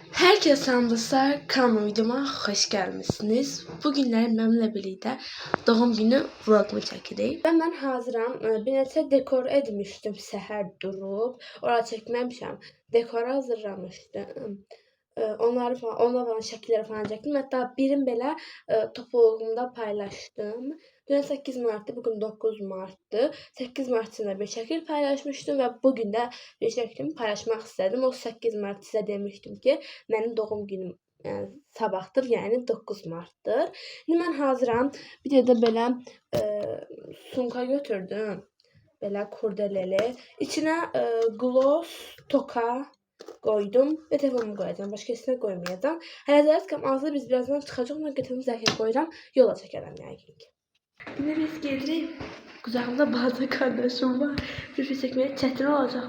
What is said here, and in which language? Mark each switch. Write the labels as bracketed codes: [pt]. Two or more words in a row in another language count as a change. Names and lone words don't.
[tr] Herkese selam dostlar, kanalıma videoma hoş gelmişsiniz. Bugünler benimle birlikte doğum günü vlogumu çekeceğim. Ben hazıram. [az] Bir neçə dekor etmiştim səhər durub. Orada çəkməmişəm. Dekor hazırlamışdım. Onları falan şəkilləri falan çəkdim. Hətta birini belə topluluğumda paylaşdım. [tr] Dün 8 Mart'tı, bugün 9 Mart'tı. 8 Mart'ında [az] bir şəkil paylaşmışdım [tr] ve bugün de bir şəklimi paylaşmak istedim. O 8 Mart size demiştim ki, benim doğum günüm sabahdır, yani 9 Mart'tır. Şimdi ben hazıram. [az] Bir de belə sumka götürdüm. Belə kurdeleli. [tr] İçine gloss, toka koydum ve telefonumu koyacağım. Başka üstüne koymayacağım. [az] Hələ ağzı biz birazdan çıxacaq. Mən götürüm zərfə koyacağım. Yola çəkərəm yəqin ki. [tr] Yine biz gelirik. Kucağımda bazı kardeşim var. Bir şey çekmeye çetin olacak.